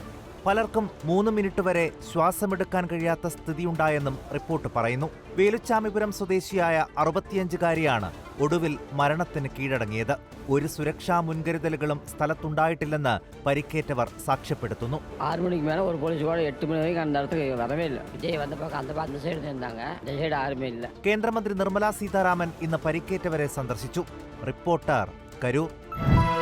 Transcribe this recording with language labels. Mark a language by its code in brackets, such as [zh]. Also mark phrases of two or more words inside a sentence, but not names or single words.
[ml] പലർക്കും 3 മിനിറ്റ് വരെ ശ്വാസമെടുക്കാൻ കഴിയാത്ത സ്ഥിതിയുണ്ടായെന്നും റിപ്പോർട്ട് പറയുന്നു. വേലുച്ചാമിപുരം സ്വദേശിയായ 65-കാരിയാണ് ഒടുവിൽ മരണത്തിന് കീഴടങ്ങിയത്. ഒരു സുരക്ഷാ മുൻകരുതലുകളും സ്ഥലത്തുണ്ടായിട്ടില്ലെന്ന് പരിക്കേറ്റവർ സാക്ഷ്യപ്പെടുത്തുന്നു. [ta] 6 மணிக்கு மேலே ஒரு போலீஸ் 8 மணி வரை அந்த இடத்துக்கு வரவே இல்லை. விஜய் வந்தப்போ அந்த சைடு இருந்தாங்க, இந்த சைடு யாருமே இல்லை. [ml] കേന്ദ്രമന്ത്രി നിർമ്മലാ സീതാരാമൻ ഇന്ന് പരിക്കേറ്റവരെ സന്ദർശിച്ചു. റിപ്പോർട്ടർ കരൂർ.